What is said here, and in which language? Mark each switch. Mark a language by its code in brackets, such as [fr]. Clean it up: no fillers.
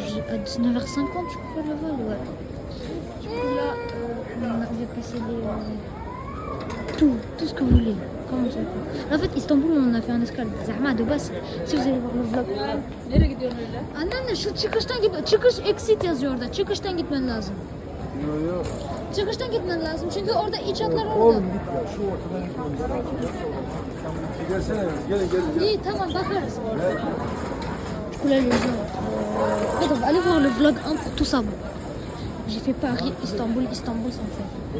[fr] À 19h50, je crois, le vol, ouais. Du coup, là, on va passer tout ce que vous voulez. Comment ça va. En fait, Istanbul, on a fait un escale. Zahma, de base, si vous allez voir le vlog. Ah non, [tr] şu exit yazıyor orada. Çıkıştan gitmen lazım. Yok. Çıkıştan gitmen lazım çünkü orada iç hatlar orada. Oğlum gitme. Şu ortadan gitmemiz lazım. Gelsene. Gelin. İyi tamam bakarız. [fr] Du coup là les gens, en fait on va aller voir le vlog 1 pour tout savoir. J'ai fait Paris, Istanbul sans faire.